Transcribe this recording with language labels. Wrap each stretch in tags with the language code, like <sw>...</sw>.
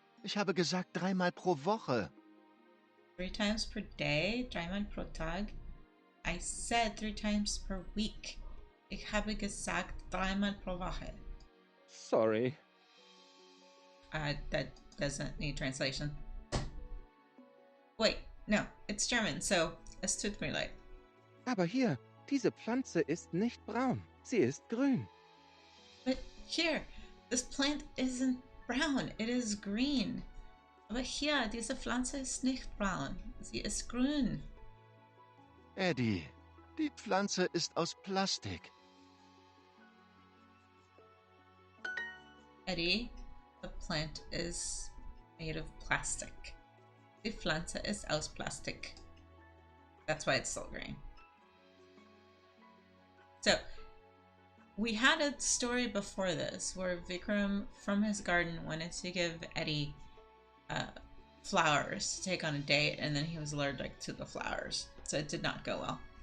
<de>Ich habe gesagt 3-mal pro Woche.</de> <en>3 times per day,</en> <de>3-mal pro Tag.</de> <en>I said 3 times per week.</en> <de>Ich habe gesagt 3-mal pro Woche.</de> <en>Sorry. That doesn't need translation. Wait, no, it's German, so</en> <de>es tut mir leid. Aber hier, diese Pflanze ist nicht braun. Sie ist grün.</de> <en>But here, this plant isn't brown, it is green.</en> <de>Aber hier, diese Pflanze ist nicht braun, sie ist grün. Eddie, die Pflanze ist aus Plastik.</de> <en>Eddie, the plant is made of plastic.</en> <de>Die Pflanze ist aus Plastik.</de> <en>That's why it's still green. So, we had a story before this where Vikram from his garden wanted to give Eddie flowers to take on a date, and then he was allergic to the flowers, so it did not go well.</en>